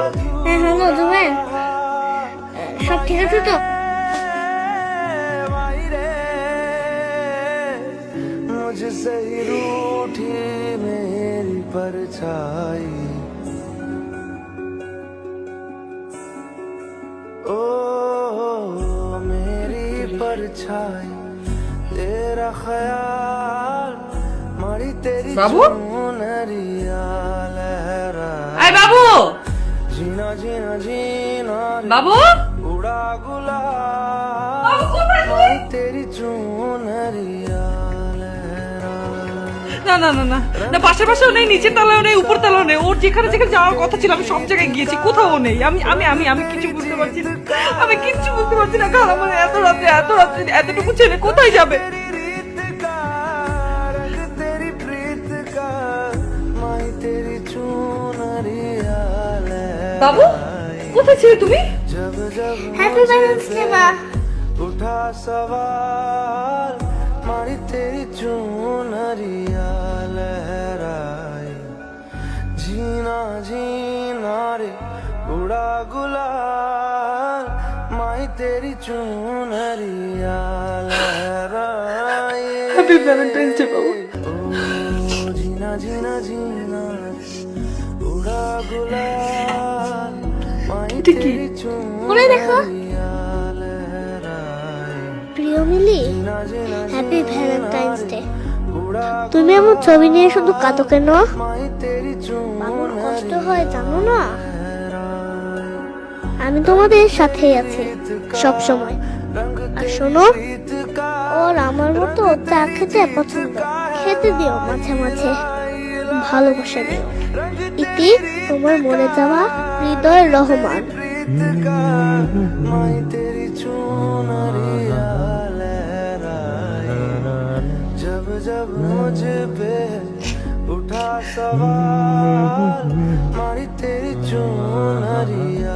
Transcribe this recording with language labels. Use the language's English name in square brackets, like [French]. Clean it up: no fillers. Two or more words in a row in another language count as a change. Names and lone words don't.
[Bangla] হ্যাঁ হ্যালো জুবাইর, সব ঠিক আছে তো? [Hindi] मुझसे ही रूठी मेरी परछाई, ओ मेरी परछाई, तेरा ख्याल मारी तेरी [Bangla] बाबू? [Hindi] चुनरिया लहराए, [Bangla] আয় বাবু, [Hindi] जीना जीना जीना रे, [Bangla] বাবু, [Hindi] उड़ा गुलाल [Bangla] বাবু কোথায় তুই? [Hindi] मारी तेरी चुनरिया लहराए। [Bangla] না না না না না, পাশের পাশেও নেই, নিচের তলাও নেই, উপর তলাও নেই। ওর যেখানে যেখানে যাওয়ার কথা ছিল আমি সব জায়গায় গিয়েছি, কোথাও নেই। আমি আমি আমি আমি কিছু বুঝতে পারছি না, আমি কিচ্ছু বুঝতে পারছি না। কাল আমার এত রাত্রে এতটুকু ছেলে কোথায় যাবে? [Hindi] तेरी प्रीत का माई तेरी चुनरिया लहराए। [Bangla] বাবু কোথায় ছিলে তুমি? [Hindi] जब जब [English] Happy Valentine's Day মা। [Hindi] उठा सवाल मारी तेरी चुनरिया लहराए, जीना जीना रे उड़ा गुलाल माई तेरी चुनरिया लहराए। [English] Happy Valentine's Day বাবু। [Hindi] ओ जीना जीना जीना उड़ा गुलाल माई [Bangla] এটা কি? [Hindi] तेरी [Bangla] বলে দেখো। [Hindi] चुनरिया लहराए, [Bangla] প্রিয় মিলি, [Hindi] जीना जीना [English] Happy Valentine's Day. [Hindi] उड़ा [Bangla] তুমি আমার ছবি নিয়ে শুধু কাঁদো কেন? [Hindi] माई तेरी [Bangla] আমার [Hindi] चुनरिया [Bangla] কষ্ট হয় জানো না? আমি তোমাদের সাথেই আছি সব সময়। আর শোনো, ওর আমার মতো চা খেতে পছন্দ, খেতে দিও মাঝে মাঝে, ভালোবাসা দিও। ইতি তোমার মরে যাওয়া হৃদয় রহমান। [Hindi] माई तेरी चुनरिया लहराए, जब जब मुझ पे उठा सवाल मारी तेरी चुनरिया